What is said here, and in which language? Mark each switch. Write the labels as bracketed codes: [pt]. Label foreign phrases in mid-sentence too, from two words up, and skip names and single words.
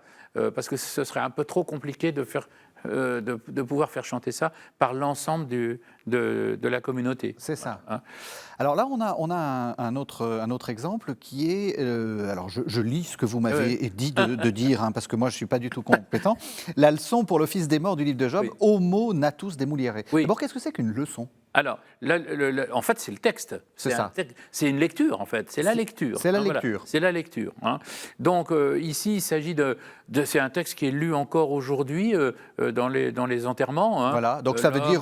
[fr] Parce que ce serait un peu trop compliqué de pouvoir faire chanter ça par l'ensemble de la communauté. C'est ça. Hein. Alors là, on a un autre exemple qui est, alors je lis ce que vous m'avez dit de dire, hein, parce que moi je ne suis pas du tout compétent, la leçon pour l'office des morts du livre de Job, [la] Homo natus demoliere. [fr] Oui. D'abord, qu'est-ce que c'est qu'une leçon? Alors, en fait, c'est le texte. C'est une lecture, en fait. C'est la lecture. C'est la Voilà. lecture. C'est la lecture. Hein. Donc, ici, il s'agit c'est un texte qui est lu encore aujourd'hui dans les enterrements. Hein. Voilà. Donc, ça veut dire